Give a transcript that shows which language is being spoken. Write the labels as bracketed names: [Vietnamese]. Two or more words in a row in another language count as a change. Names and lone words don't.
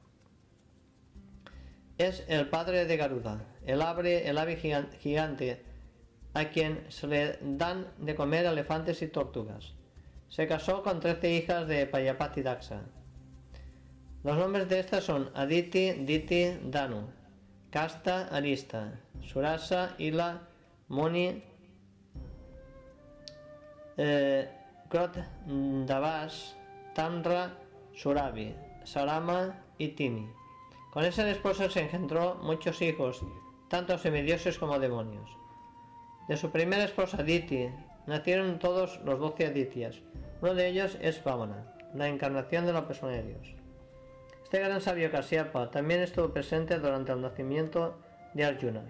[Spanish] Es el padre de Garuda, el ave gigante a quien se le dan de comer elefantes y tortugas. Se casó con 13 hijas de Prajapati Daksa. Los nombres de estas son Aditi, Diti, Danu, Kasta, Arista, Surasa, Ila, Muni, Krotdavas, Tamra, Surabi, Sarama y Timi. Con esa esposa se engendró muchos hijos, tanto semidioses como demonios. De su primera esposa Diti nacieron todos los 12 Adityas. Uno de ellos es Vamana, la encarnación de la persona de Dios. Este gran sabio Kasyapa también estuvo presente durante el nacimiento de Arjuna.